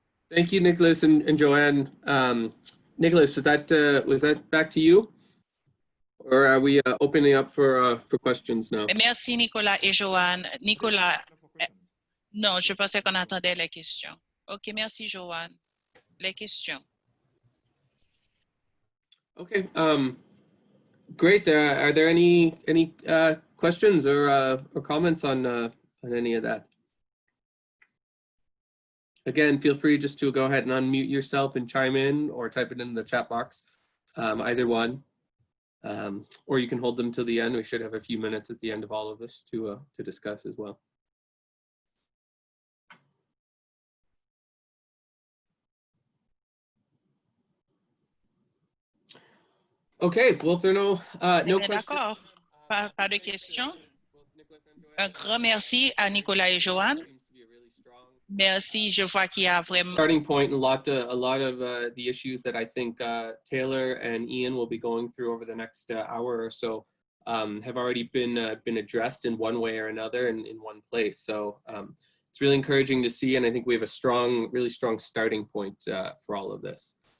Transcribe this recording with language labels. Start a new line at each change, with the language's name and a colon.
English: Thank you, Nicholas and Joanne. Nicholas, was that back to you? Or are we opening up for questions now?
French: Merci, Nicolas et Joanne. Nicolas, non, je pensais qu'on attendait les questions. OK, merci, Joanne. Les questions.
English: Okay, great. Are there any questions or comments on any of that? Again, feel free just to go ahead and unmute yourself and chime in or type it in the chat box, either one. Or you can hold them till the end. We should have a few minutes at the end of all of this to discuss as well. Okay, well, if there are no questions.
French: D'accord, pas de questions. Un grand merci à Nicolas et Joanne. Merci, je vois qu'il y a vraiment
English: Starting point, a lot of the issues that I think Taylor and Ian will be going through over the next hour or so have already been addressed in one way or another in one place. So it's really encouraging to see, and I think we have a really strong starting point for all of this.